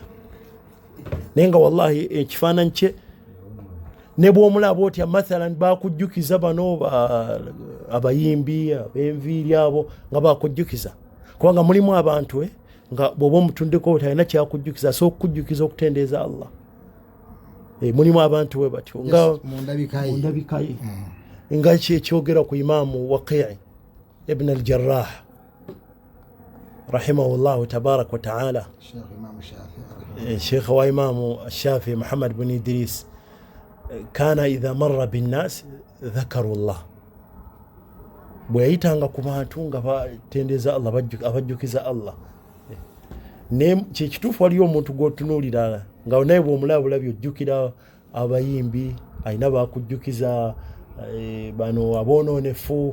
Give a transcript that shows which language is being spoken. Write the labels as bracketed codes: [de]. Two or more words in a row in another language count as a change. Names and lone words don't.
[lg] Naye nga wallahi ekifaananyi kye ne bw'omulaba otya mathalan bakujjukiza bano abayimbi ab'enviiri abo nga bakujjukiza, kubanga mulimu abantu nga bw'oba omutundeko oti alina kyakujjukiza, asobola okukujjukiza okutendeeza Allah. Mulimu abantu we batyo nga mundabika ye nga ekyogera ku Imaamu Waqi' ibn al-Jarrah [ar] رحمه الله تبارك وتعالى, [lg] Sheikh wa Imaamu Shafi'i Muhammad bin Idris, [ar] كان إذا مر بالناس ذكروا الله. [lg] Bwe yayitanga ku bantu nga batendeeza Allah, abajjukiza Allah. Kyekituufu waliyo omuntu gw'otunuulira nga naye bw'omulaba bulabye ojjukira abayimbi, alina bakujjukiza bano aboononefu.